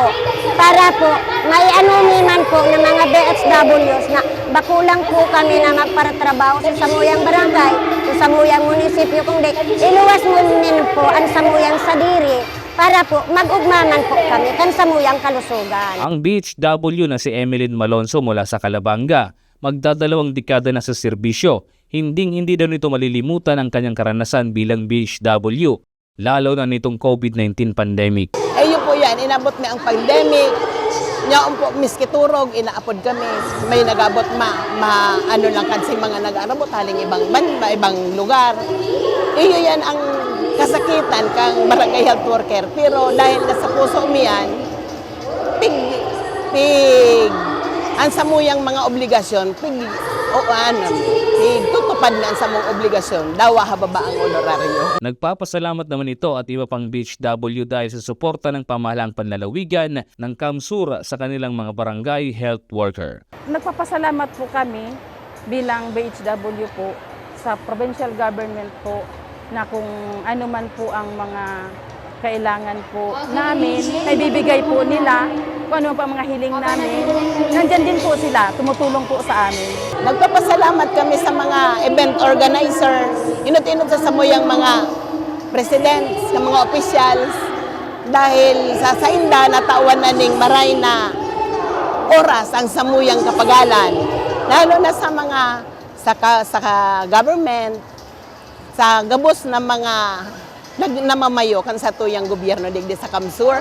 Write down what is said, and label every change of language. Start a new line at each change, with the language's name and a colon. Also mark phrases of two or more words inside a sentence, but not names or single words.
Bikol: Para po, may anumiman po ng mga BHWs na bakulang po kami na magparatrabaho sa samuyang barangay, sa samuyang munisipyo, kundi iluwas mo din po ang samuyang sadiri para po mag-ugmaman po kami kan samuyang kalusugan.
Filipino: Ang BHW na si Emeline Malonzo mula sa Calabanga, magdadalawang dekada na sa serbisyo. Hindi daw nito malilimutan ang kanyang karanasan bilang BHW, lalo na nitong
English: COVID-19 pandemic.
Filipino: Ayun po yan, inabot na ang pandemic.
Bikol: Nyaon po, miski turog, inaapod kami. May nagabot ano lang kasi mga nag-arabot, haling ibang lugar. Iyo yan ang kasakitan kang barangay health worker. Pero dahil nasa puso miyan, ang samuyang mga obligasyon, tutupad na ang samong obligasyon, dawa hababa ang honoraryo.
Filipino: Nagpapasalamat naman ito at iba pang BHW dahil sa suporta ng pamahalaang panlalawigan ng Kamsur sa kanilang mga barangay
English: health worker.
Filipino: Nagpapasalamat po kami bilang BHW po sa
English: provincial government
Filipino: po na kung ano man po ang mga kailangan po namin, naibibigay po nila, kung ano pa ang mga hiling namin. Nandyan din po sila, tumutulong po sa amin.
Bikol: Nagpapasalamat kami sa mga
English: event organizer,
Bikol: inut-inut sa samuyang mga presidents, sa mga officials, dahil sa sainda natawan na ning maray na oras ang samuyang kapagalan. Lalo na sa mga sa government, sa gabos na mga namamayo kan sa tuyang gobyerno digdi sa Kamsur.